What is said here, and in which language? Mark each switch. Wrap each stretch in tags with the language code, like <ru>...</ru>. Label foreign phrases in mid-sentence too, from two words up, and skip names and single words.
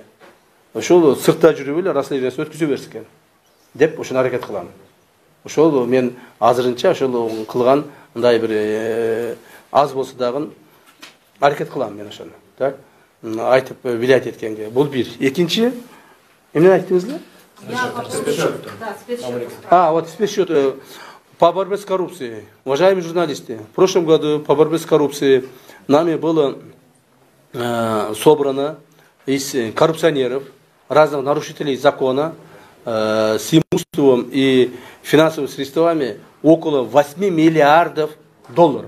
<ky>Ошол сыртта жүрүп эле расследованиясын өткүзө берсе экен деп ошону аракет кылам. Ошол мен азырынча ошол кылган мындай бир аз болсо дагы аракет кылам мен ошону. Так? Айтып вилаят эткенге. Бул бир. Экинчи, эмне айттыңыздар?</ky> <ru>Вот спецсчет по борьбе с коррупцией. Уважаемые журналисты, в прошлом году по борьбе с коррупцией нами было собрано из коррупционеров, разных нарушителей закона, с имуществом и финансовыми средствами около 8 миллиардов долларов.</ru>